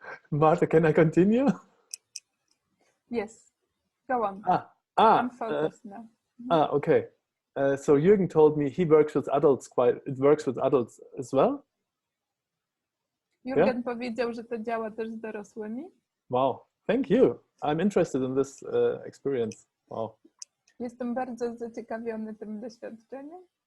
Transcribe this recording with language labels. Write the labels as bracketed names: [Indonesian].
[English] Martha, can I continue? Yes, go on. I'm focused now. Okay. So Jürgen told me he works with adults as well. [Polish] Jürgen powiedział, że to działa też z dorosłymi. [English] Wow, thank you. I'm interested in this experience. Wow. [Polish] Jestem bardzo zaciekawiony tym doświadczeniem.